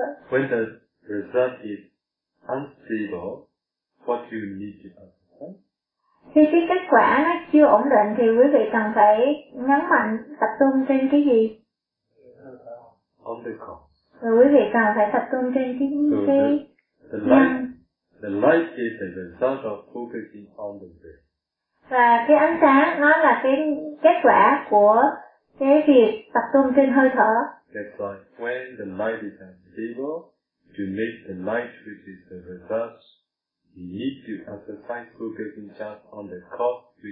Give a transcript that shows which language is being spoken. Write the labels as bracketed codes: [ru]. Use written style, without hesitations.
[en] When the result is unstable, what do you need to understand? [vi] Khi cái kết quả nó chưa ổn định thì quý vị cần phải nhấn mạnh tập trung trên cái gì? [en] On the cause. [vi] Rồi quý vị cần phải tập trung trên cái gì? [en] The light is a result of focusing on the breath. [vi] Và cái ánh sáng nó là cái kết quả của cái việc tập trung trên hơi thở. [en] That's why when the light is unstable, to make the light which is the result, you need to exercise focusing just on the cause